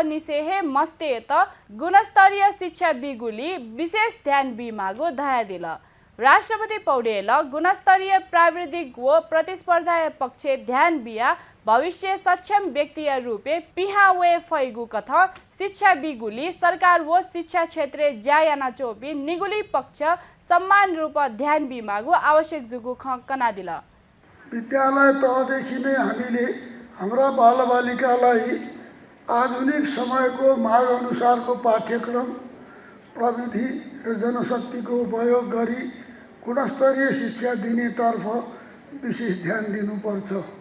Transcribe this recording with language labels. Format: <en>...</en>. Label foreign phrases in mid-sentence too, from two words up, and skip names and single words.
<new>निसेहे मस्ते त गुणस्तरीय शिक्षा बिगुली विशेष ध्यान बिमागु दया दिल राष्ट्रपति पौडेल गुणस्तरीय प्राविधिक व प्रतिस्पर्धा पक्ष ध्यान बिया भविष्य सक्षम व्यक्ति रूपे पिहा वे फैगु कथ शिक्षा बिगुली सरकार व शिक्षा क्षेत्र ज्यायाना चोपी निगुली पक्ष सम्मान रूप ध्यान बिमागु आवश्यक जुगु कना दिल</new> <ne>विद्यालय तहदेखि नै हामीले हाम्रा बालबालिकालाई आधुनिक समयको माग अनुसारको पाठ्यक्रम प्रविधि र जनशक्तिको उपयोग गरी गुणस्तरीय शिक्षा दिनेतर्फ विशेष ध्यान दिनुपर्छ।</ne>